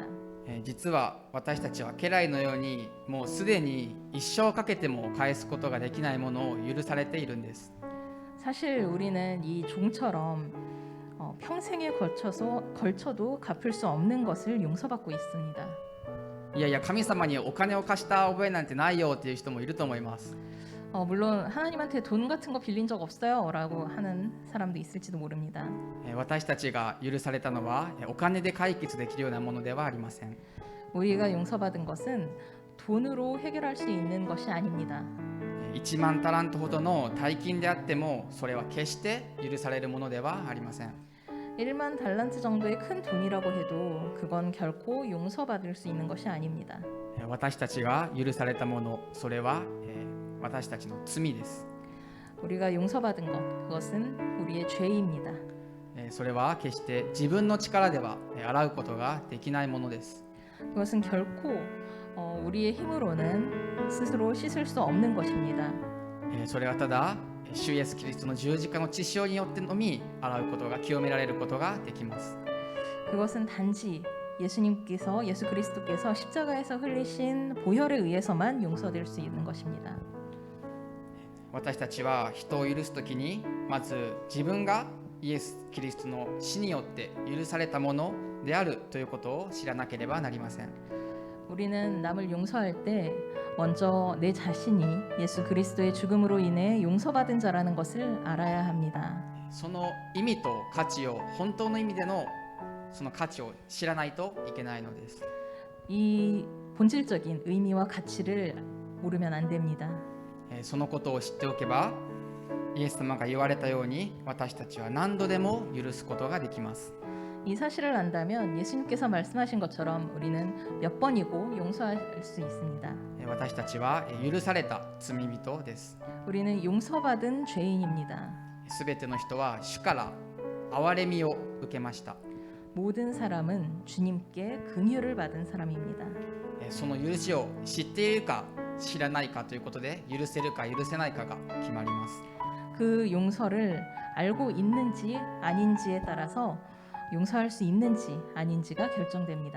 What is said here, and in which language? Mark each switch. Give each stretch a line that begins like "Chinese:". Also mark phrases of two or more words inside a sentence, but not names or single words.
Japanese: 実は私たちは家来のようにもうすでに一生かけても返すことができないものを許されているんです。
Korean: 사실 우리는 이 종처럼 평생에 걸쳐도 갚을 수 없는 것을 용서받고 있습니다.
Japanese: いやいや神様にお金を貸した覚えなんてないよっていう人もいると思います。
Korean: 물론 하나님한테 돈 같은 거 빌린 적 없어요라고 하는 사람도 있을지도 모릅니다.
Japanese: 私たちが許されたのはお金で解決できるようなものではありません。
Korean: 우리가 용서받은 것은 돈으로 해결할 수 있는 것이 아닙니다.
Japanese: 1 万タラントほどの大金であってもそれは決して許されるものではありません。
Korean: 1만 달란트 정도의 큰 돈이라고 해도 그건 결코 용서받을 수 있는 것이 아닙니다.
Japanese: 私たちが許されたもの、それは私たちの罪です。
Korean: 우리가 용서받은 것, 그것은 우리의 죄입니다.
Japanese: それは決して自分の力では洗うことができないものです。
Korean: 그것은 결코 우리의 힘으로는 스스로 씻을 수 없는 것입니다.
Japanese: それはただ主イエスキリストの十字架の血潮によってのみ洗うことが清められることができます。
Korean: 그것은 단지 예수 그리스도께서 십자가에서 흘리신 보혈에 의해서만 용서될 수 있는 것입니다.
Japanese: 私たちは人を許すときにまず自分がイエス・キリストの死によって許されたものであるということを知らなければなりません。
Korean: 우리는 남을 용서할 때 먼저 내 자신이 예수 그리스도의 죽음으로 인해 용서받은 자라는 것을 알아야 합니다.
Japanese: その意味と価値を本当の意味でのその価値を知らないといけないのです。
Korean: 이 본질적인 의미와 가치를 모르면 안 됩니다.
Japanese: そのことを知っておけばイエス様が言われたように私たちは何度でも許すことができます。
Korean: 이 사실을 안다면 예수님께서 말씀하신 것처럼 우리는 몇 번이고 용서할 수 있습니다.
Japanese: 私たちは許された罪人です。
Korean: 우리는 용서받은 죄인입니다.
Japanese: すべての人は主から憐れみを受けました。
Korean: 모든 사람은 주님께 긍휼을 받은 사람입니다.
Japanese: その許しを知っているか知らないかということで許せるか許せないかが決まります。
Korean: 그 용서를 알고 있는지 아닌지에 따라서 용서할 수 있는지 아닌지가 결정됩니다.